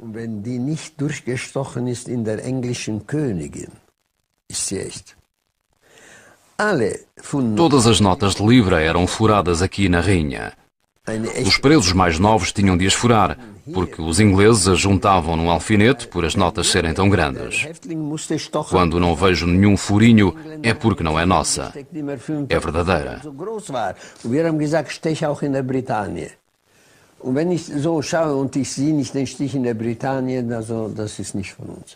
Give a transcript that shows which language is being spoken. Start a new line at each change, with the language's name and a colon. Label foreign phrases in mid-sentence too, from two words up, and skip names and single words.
Portuguese: Todas as notas de libra eram furadas aqui na Rainha. Os presos mais novos tinham de as furar, porque os ingleses as juntavam num alfinete por as notas serem tão grandes. Quando não vejo nenhum furinho, é porque não é nossa. É verdadeira.
German: Und wenn ich so schaue und ich sehe nicht den Stich in der Britannien, also das ist nicht von uns.